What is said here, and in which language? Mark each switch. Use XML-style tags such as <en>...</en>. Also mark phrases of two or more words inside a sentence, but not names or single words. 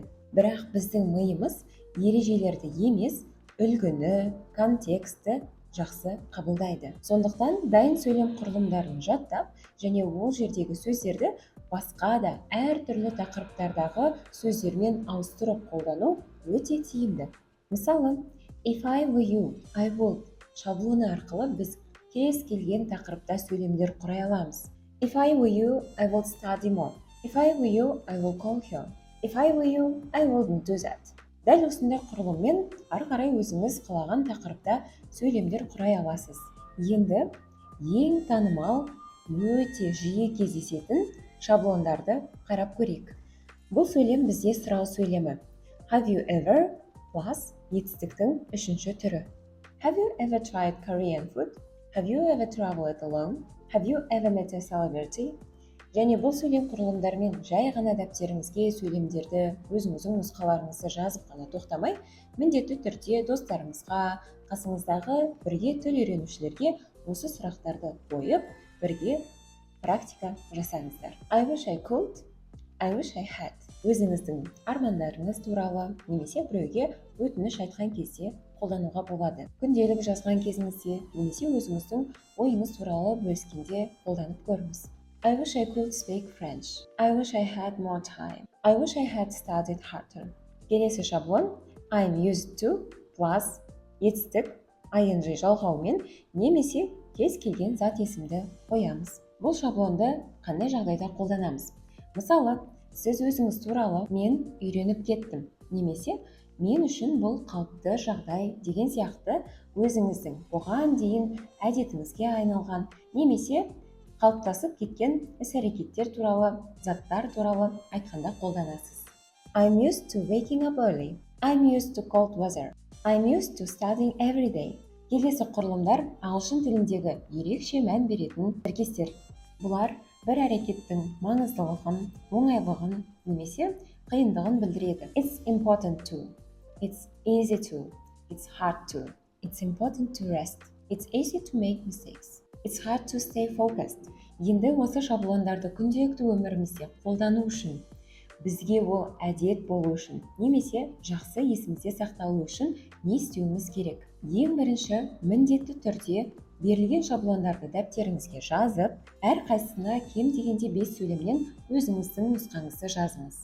<kk>Бірақ біздің миымыз ережелерді емес, үлгіні, контексті жақсы қабылдайды. Сондықтан дайын сөйлем құрылымдарын жаттап және ол жердегі сөздерді басқа да әртүрлі тақырыптардағы сөздермен ауыстырып қолдану өте тиімді. Мысалы,</kk> <en>if I were you, I would</en> <kk>шаблоны арқылы біз кез келген тақырыпта сөйлемдер құрай аламыз.</kk> <en>If I were you, I would study more. If I were you, I will call her. If I were you, I wouldn't do that.</en> <kk>Дәл осындай құрылыммен ары қарай өзіңіз қалаған тақырыпта сөйлемдер құрай аласыз. Енді ең танымал, өте жиі кездесетін шаблондарды қарап көрейік. Бұл сөйлем бізде сұрау сөйлемі.</kk> <en>Have you ever plus</en> <kk>етістіктің үшінші түрі.</kk> <en>Have you ever tried Korean food? Have you ever traveled alone? Have you ever met a celebrity?</en> <kk>Және бұл сөйлем құрылымдарымен жай ғана дәптеріңізге сөйлемдерді өзіңіздің нұсқаларыңызды жазып қана тоқтамай, міндетті түрде достарыңызға, қасыңыздағы бірге тіл үйренушілерге осы сұрақтарды қойып, бірге практика жасаңыздар.</kk> <en>I wish I could, I wish I had.</en> <kk>Өзіңіздің армандарыңыз туралы немесе біреуге өтініш айтқан кезде қолдануға болады. Күнделік жазған кезіңізде немесе өзіңіздің ойыңыз туралы бөліскенде қолданып көріңіз.</kk> <en>I wish I could speak French. I wish I had more time. I wish I had studied harder.</en> <kk>Келесі шаблон</kk> <en>I'm used to plus</en> <kk>етістік ing жалғаумен немесе кез келген зат есімді қоямыз. Бұл шаблонды қандай жағдайда қолданамыз? Мысалы, сіз өзіңіз туралы мен үйреніп кеттім немесе мен үшін бұл қалыпты жағдай деген сияқты өзіңіздің бұған дейін әдетіңізге айналған немесе қалыптасып кеткен іс-әрекеттер туралы, заттар туралы айтқанда қолданасыз.</kk> <en>I'm used to waking up early. I'm used to cold weather. I'm used to studying every day.</en> <kk>Келесі құрылымдар ағылшын тіліндегі ерекше мән беретін тіркестер. Бұлар бір әрекеттің маңыздылығын, оңайлығын немесе қиындығын білдіреді.</kk> <en>It's important to. It's easy to. It's hard to. It's important to rest. It's easy to make mistakes. It's hard to stay focused.</en> <kk>Енді осы шаблондарды күнделікті өмірімізде қолдану үшін, бізге ол әдет болу үшін, немесе жақсы есімізде сақталу үшін не істеуіміз керек? Ең бірінші, міндетті түрде берілген шаблондарды дәптеріңізге жазып, әрқайсысына кем дегенде 5 сөйлемнен өзіңіздің нұсқаңызды жазыңыз.</kk>